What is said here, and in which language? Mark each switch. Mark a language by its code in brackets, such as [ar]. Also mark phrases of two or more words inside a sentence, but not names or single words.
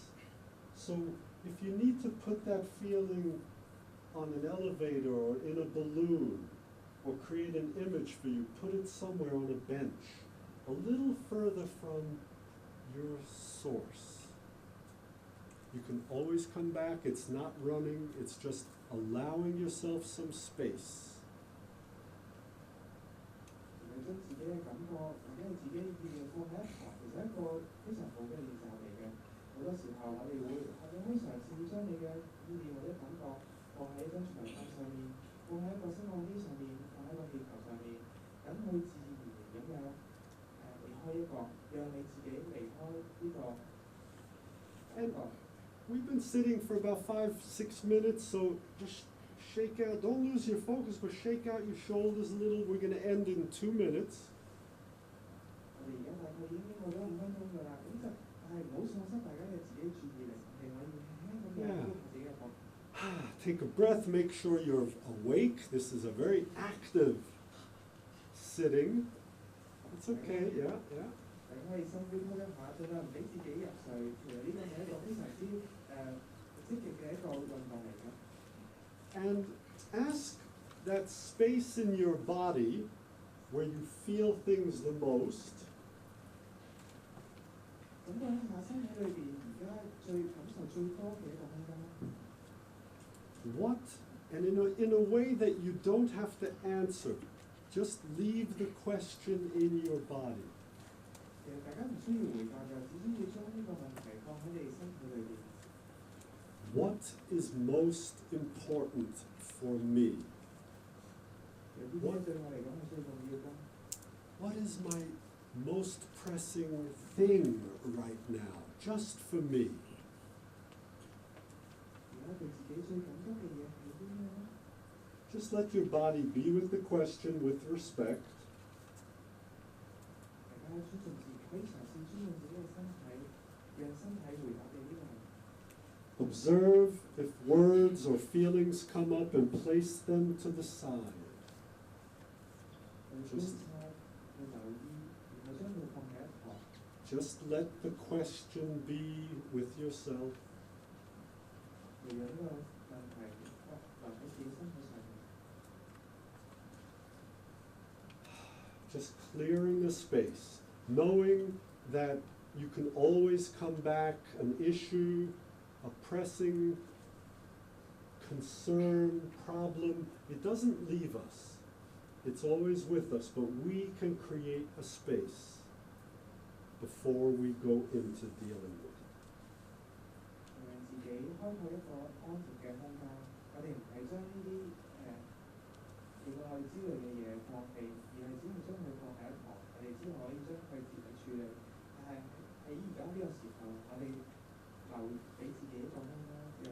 [en] So if you need to put that feeling on an elevator or in a balloon, or create an image for you, put it somewhere on a bench, a little further from your source. You can always come back, it's not running, it's just allowing yourself some space. [yue] 將自己嘅感覺或者係自己嘅意念放喺一旁，其實係一個非常好嘅練習嚟嘅。好多時候我哋會嘗試將你嘅意念或者感覺放喺一張長凳上面，放喺一個升降機上面，放喺一個氣球上面，等佢自然而然咁樣離開一個，讓你自己離開呢個感覺。 [en] We've been sitting for about 5-6 minutes, so just shake out, don't lose your focus, but shake out your shoulders a little. We're going to end in 2 minutes. [yue] 我哋而家大概已經經過咗5分鐘㗎啦，咁就但係唔好喪失大家嘅自己注意力，你可以輕咁樣喐自己嘅膊。 [en] Take a breath, make sure you're awake. This is a very active sitting. It's okay, yeah. [yue] 大家可以深呼吸一下，盡量唔俾自己入睡。其實呢個係一個非常之積極嘅一個運動嚟嘅。 [en] And ask that space in your body where you feel things the most. [yue] 咁講一下身體裏邊而家感受最多嘅一個空間。 [en] What? And in a way that you don't have to answer. Just leave the question in your body. [yue] 其實大家唔需要回答嘅，只需要將呢個問題放喺你身體裏邊。 [en] What is most important for me? [yue] 有啲咩對我嚟講係最重要㗎？ [en] What is my most pressing thing right now, just for me? [yue] 而家對自己最感觸嘅嘢係啲咩咧？ [en] Just let your body be with the question with respect. [yue] 大家尊重自己，可以嘗試尊重自己嘅身體，讓身體回答你呢個問題。 [en] Observe if words or feelings come up and place them to the side. [yue] 去觀察，去留意，然後將佢放喺一旁。 [en] Just let the question be with yourself. [yue] 嚟讓呢個問題留喺自己身體上面。 [en] Just clearing the space, knowing that you can always come back, an issue, a pressing concern, problem, it doesn't leave us. It's always with us, but we can create a space before we go into dealing with it. [yue] 讓自己開拓一個安靜嘅空間，我哋唔係將呢啲令我哋焦慮嘅嘢放棄，而係只係將佢放喺一旁，我哋只可以將佢自己處理。但係喺而家呢個時候，我哋留俾自己一個空間。